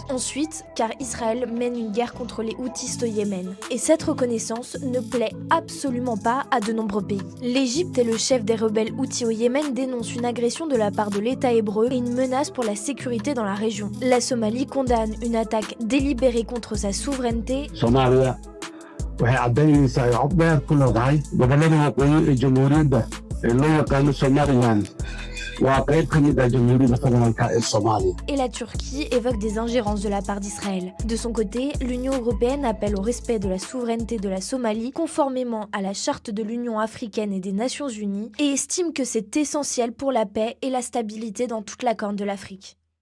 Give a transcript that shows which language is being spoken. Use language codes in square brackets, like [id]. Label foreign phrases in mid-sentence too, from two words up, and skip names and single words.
[fr] Ensuite, car Israël mène une guerre contre les Houthis au Yémen. Et cette reconnaissance ne plaît absolument pas à de nombreux pays. L'Égypte et le chef des rebelles Houthis au Yémen dénoncent une agression de la part de l'État hébreu et une menace pour la sécurité dans la région. La Somalie condamne une attaque délibérée contre sa souveraineté. [so] Soomaaliya waxay caddaynaysaa cod dheer ku leedahay gobollada waqooyi ee jamhuuriyadda ee loo yaqaano Somaliland waa qayb ka mid ah jamhuuriyadda federaalka ee Soomaaliya. [fr] Et la Turquie évoque des ingérences de la part d'Israël. De son côté, l'Union européenne appelle au respect de la souveraineté de la Somalie conformément à la charte de l'Union africaine et des Nations unies et estime que c'est essentiel pour la paix et la stabilité dans toute la Corne de l'Afrique.